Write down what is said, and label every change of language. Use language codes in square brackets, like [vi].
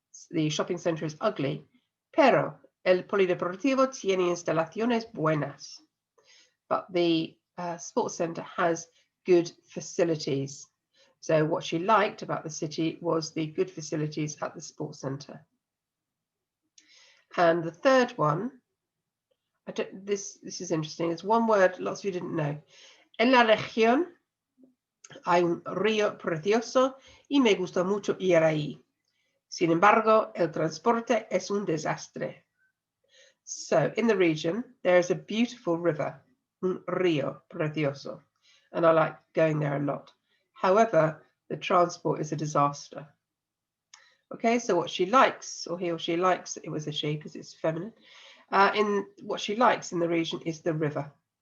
[en] The shopping center is ugly, [es] pero el polideportivo tiene instalaciones buenas. [en] But the sports center has good facilities. So what she liked about the city was the good facilities at the sports center. And the third one, this is interesting. It's one word lots of you didn't know. [es] En la región hay un río precioso y me gusta mucho ir ahí. Sin embargo, el transporte es un desastre. [en] So in the region, there is a beautiful river, [es] un río precioso, [en] and I like going there a lot. However, the transport is a disaster. Okay, so what she likes, or he or she likes, it was a she because it's feminine, in what she likes in the region is the river.